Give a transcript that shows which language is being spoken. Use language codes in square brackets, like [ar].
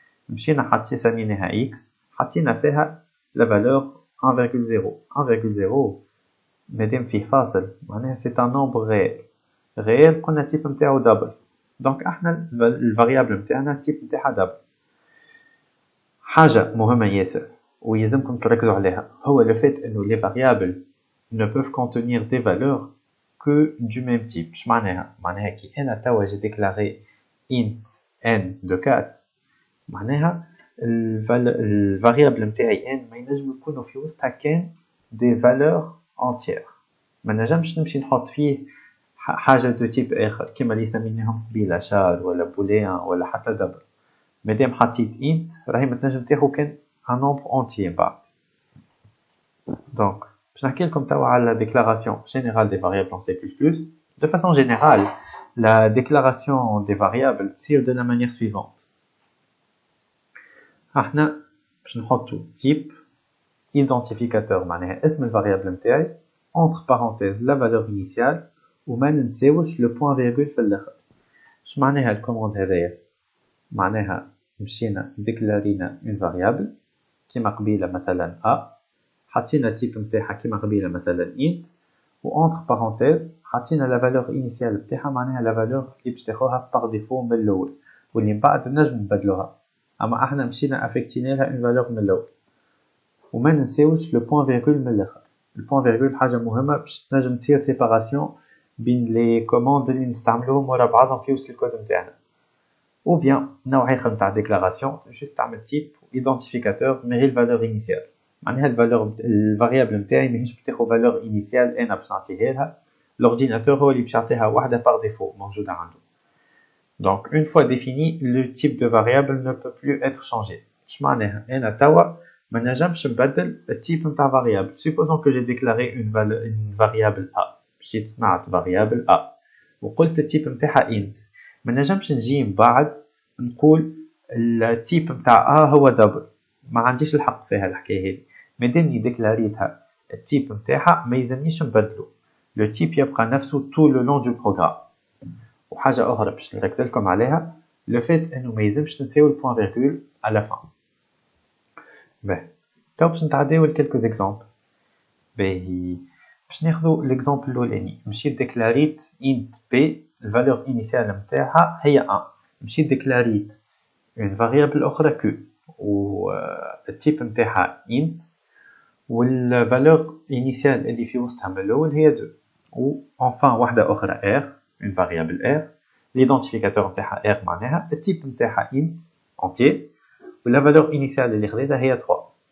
[ar] مشينا حاطين سميناها x حطينا فيها [fr] la valeur 1.0 [ar] مادام فيه فاصل معناها [fr] c'est un nombre réel [ar] قلنا التيب نتاعو دبل. دونك احنا الفاريابل نتاعنا التيب نتاعها دبل. حاجه مهمه ياسر ويلزمكم تركزوا عليها هو [fr] le fait [ar] انه [fr] les variables ne peuvent contenir des valeurs que du même type. [ar] اش معناها؟ معناها كي انا توا جي ديكلاري int n de 4 معناها الفاريابل نتاعي n ما ينجم يكونوا في وسطها كان دي فالور انتيير. ما نجمش نمشي نحط فيه حاجه دو تيب اخر كيما اللي سميناهم قبيله شار ولا بوليان ولا حتى دبل. مادام حطيت int راهي ما تنجم تاخذ كان [fr] un nombre entier [ar] بعد. [fr] Donc [ar] باش نحكي لكم توا على [fr] la déclaration générale des variables en C++. De façon générale, la déclaration des variables [ar] تصير [fr] de la manière suivante. [ar] احنا باش نحطو type identificateur معناها اسم الفاريابل نتاعي [fr] entre parenthèses la valeur initiale [ar] وما ننساوش لو بوان فيرغول في الاخر. اش معناها الكوموند هذايا؟ معناها مشينا ديكلارينا اون فاريابل كيما قبيله مثلا a، حطينا التيب نتاعها كيما قبيله مثلا int، و [fr] entre parenthèses [ar] حطينا لا فالور انيسيال نتاعها معناها لا فالور اللي باش تاخوها باغ ديفو من الاول واللي من بعد نجم نبدلوها، اما احنا مشينا افيكتينا لها اون فالور من الاول. وما ننساوش لو بوان فيرغول من الاخر. البوان فيرغول حاجه مهمه باش تنجم تصير سيباراسيون بين لي كوموند اللي نستعملوهم ورا بعضهم في وسط الكود نتاعنا. [fr] ou bien [ar] نوع اخر نتاع ديكلاراسيون جوست تعمل تيب ايدنتيفيكاتور من غير الفالور انيسيال، معناها الفالور الفاريابل نتاعي ماهيش باش تاخذ فالور انيسيال انا باش نعطيها لها، لورديناتور هو اللي باش يعطيها واحده باغ ديفو موجوده عنده. [fr] Donc une fois défini, le type de variable ne peut plus être changé. [ar] اش معناها؟ انا توا ما نجمش نبدل التيب نتاع variable. [fr] Supposons que j'ai déclaré une variable a. [ar] مشيت صنعت variable a وقلت التيب نتاعها int. ما نجمش نجي من بعد نقول التيب نتاع a هو دبل. ما عنديش الحق فيها الحكايه هذه. مادامني ديكلاريتها التيب نتاعها ما يلزمنيش نبدلو. لو تيب يبقى نفسه [fr] tout le long du programme. [ar] وحاجه اخرى باش نركز لكم عليها لو فيت انه ما يلزمش نساوي البوان فيرغول على فان. باهي تو باش نتعداو لكلكو زيكزامبل. باهي باش ناخذوا ليكزامبل الاولاني، مشيت ديكلاريت int p الفالور انيسيال نتاعها هي 1، مشيت ديكلاريت اون فاريابل اخرى q و التيب نتاعها int والفالور انيسيال اللي في وسطها من الاول هي 2، و enfin واحده اخرى r [fr] une variable r l'identificateur [ar] نتاعها r معناها التيب نتاعها int entier ولا [fr] valeur initiale [ar] اللي خديتها هي 3.